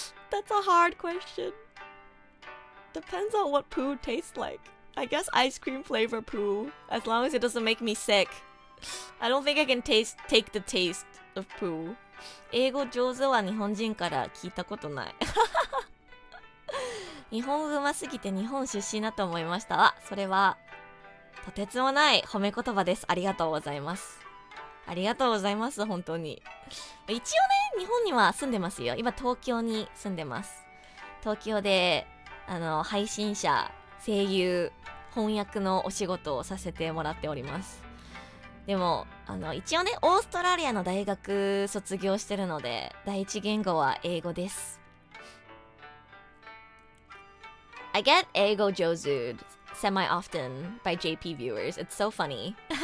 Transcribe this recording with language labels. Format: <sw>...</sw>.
<en>That's a hard question. Depends on what poo tastes like. I guess ice cream flavor poo, as long as it doesn't make me sick. I don't think I can take the taste of poo.</en> <ja>英語上手は日本人から聞いたことない。日本語上手すぎて日本出身だと思いました。あ、それはとてつもない褒め言葉です。ありがとうございます。ありがとうございます、本当に。一応ね、日本には住んでますよ。今東京に住んでます。東京で配信者、声優、翻訳のお仕事をさせてもらっております。でも一応ね、オーストラリアの大学卒業してるので、第一言語は英語です。</ja> <en>I get</en> <ja>英語上手</ja> <en>semi-often by JP viewers. It's so funny.</en>